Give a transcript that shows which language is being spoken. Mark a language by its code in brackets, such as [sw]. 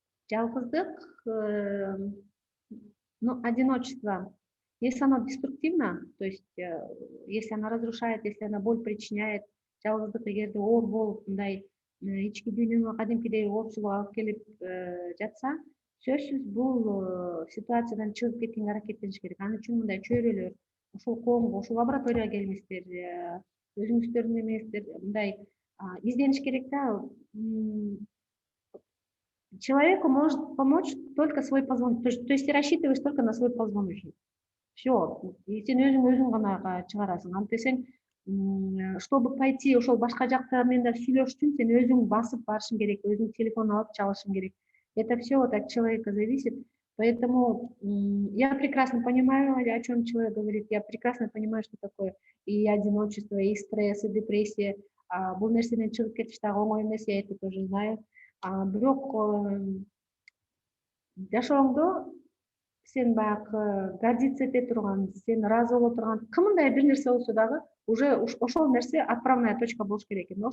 [ky] Жалгыздык, [ru] одиночество, если оно деструктивно, то есть если оно разрушает, если оно боль причиняет, [ky] жалгыздык эгерде оор болуп мындай ички дүйнөңө кадимкидей оорчулук алып келип жатса, сөзсүз бул ситуациядан чыгып кеткенге аракеттениш керек. Ал үчүн мындай чөйрөлөр, ошол коомго, ошол лабораторияга келиңиздер, өзүңүздөрдүн эмеңиздер мындай издениш керек да. [ru] Человеку может помочь только свой позвоночник. То есть ты рассчитываешь только на свой позвоночник. [ky] Все. И сен өзүң гана чыгарасың. Антесең, [ru] чтобы пойти [ky] ошол башка жакта менен да сүйлөшүш үчүн сен өзүң басып барышың керек, өзүң телефон алып чалышың керек. [ru] Это все вот от человека зависит. Поэтому я прекрасно понимаю, о чем человек говорит. Я прекрасно понимаю, что такое и одиночество, и стресс, и депрессия. [ky] Бул нерседен чыгып кетиш дагы оңой эмес, [ru] я это тоже знаю. [ky] Бирок жашооңдо сен баягы гордиться эте турган, сен ыраазы боло турган кымдай бир нерсе болсо дагы уже ошол нерсе отправная точка болуш керек экен.